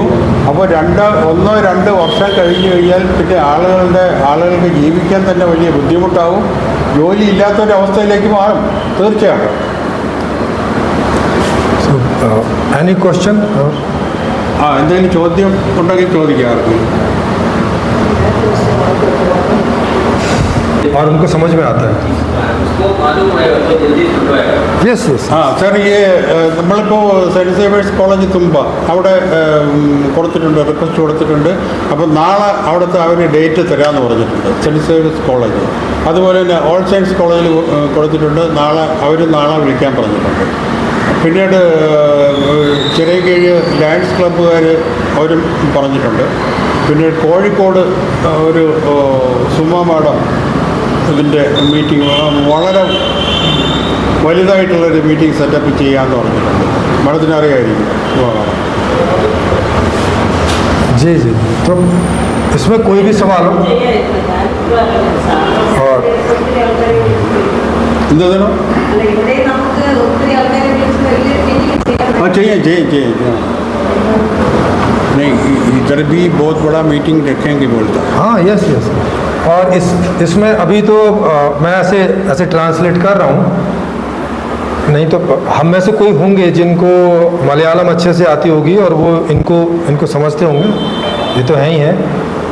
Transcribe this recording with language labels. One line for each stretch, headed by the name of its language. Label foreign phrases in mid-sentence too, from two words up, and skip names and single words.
Malayalam: അപ്പോൾ 1-2 വർഷം കഴിഞ്ഞു കഴിഞ്ഞാൽ പിന്നെ ആളുകൾക്ക് ജീവിക്കാൻ തന്നെ വലിയ ബുദ്ധിമുട്ടാവും. ജോലി ഇല്ലാത്തൊരവസ്ഥയിലേക്ക് മാറും തീർച്ചയായിട്ടും.
English: Any question?
Malayalam: എന്തെങ്കിലും ചോദ്യം ഉണ്ടെങ്കിൽ ചോദിക്കാറുണ്ട്.
Hindi: और उनको समझ में आता है.
English: Yes.
Malayalam: സർ, നമ്മളിപ്പോൾ സെൻറ്റ് സേവിയേഴ്സ് കോളേജ് തുമ്പ അവിടെ കൊടുത്തിട്ടുണ്ട്, റിക്വസ്റ്റ് കൊടുത്തിട്ടുണ്ട്. അപ്പോൾ നാളെ അവിടുത്തെ അവർ ഡേറ്റ് തരാമെന്ന് പറഞ്ഞിട്ടുണ്ട്, സെൻറ്റ് സേവിയേഴ്സ് കോളേജ്. അതുപോലെ തന്നെ ഓൾ സയൻസ് കോളേജിൽ കൊടുത്തിട്ടുണ്ട്, നാളെ വിളിക്കാൻ പറഞ്ഞിട്ടുണ്ട്. പിന്നീട് ചിറയൻകീഴ് ലയൺസ് ക്ലബ്ബുകാർ അവരും പറഞ്ഞിട്ടുണ്ട്. പിന്നെ കോഴിക്കോട് ഒരു സുമ മാഡം ഇതിൻ്റെ മീറ്റിംഗ് വളരെ വലുതായിട്ടുള്ളൊരു
English: meeting setup
Malayalam: ചെയ്യാമെന്ന് പറഞ്ഞിട്ടുണ്ട്. മാഡത്തിന് അറിയാമായിരിക്കും.
Hindi: जी, तो इसमें कोई भी सवाल हो और
Malayalam: എന്താ ചെയ്യാം.
Hindi: नहीं, इधर भी बहुत बड़ा मीटिंग रखेंगे बोलता. हाँ, यस. और इसमें अभी तो मैं ऐसे ट्रांसलेट कर रहा हूँ, नहीं तो हम में से कोई होंगे जिनको मलयालम अच्छे से आती होगी और वो इनको समझते होंगे, ये तो है ही है.